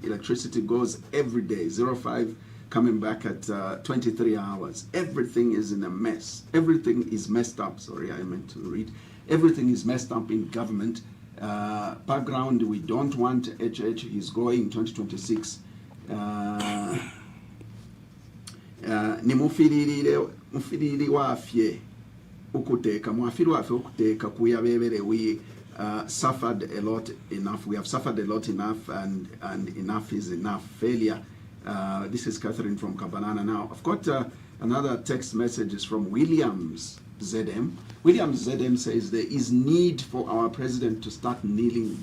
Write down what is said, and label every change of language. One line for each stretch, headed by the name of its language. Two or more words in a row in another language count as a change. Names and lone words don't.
English: Electricity goes every day, 05 coming back at 23 hours. Everything is in a mess. Everything is messed up. Sorry, I meant to read. Everything is messed up in government. Background, we don't want HH. He's going 2026.
Bemba: Ni mufiriri wafye ukuteka mwafiri wafye ukuteka kuyabebere.
English: We suffered a lot enough. We have suffered a lot enough, and enough is enough. Failure. This is Catherine from Kabanana. Now I've got another text messages from Williams ZM. Williams ZM says there is need for our president to start kneeling.